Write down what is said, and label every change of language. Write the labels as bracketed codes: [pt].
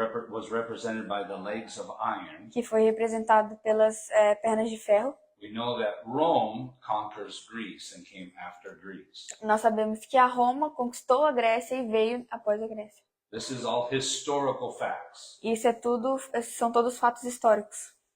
[en] was represented by the legs of iron. [pt] que foi representado pelas pernas de ferro. [en] We know that Rome conquers Greece and came after Greece. [pt] Nós sabemos que a Roma conquistou a Grécia e veio após a Grécia. [en] This is all historical facts. [pt] Isso são todos fatos históricos.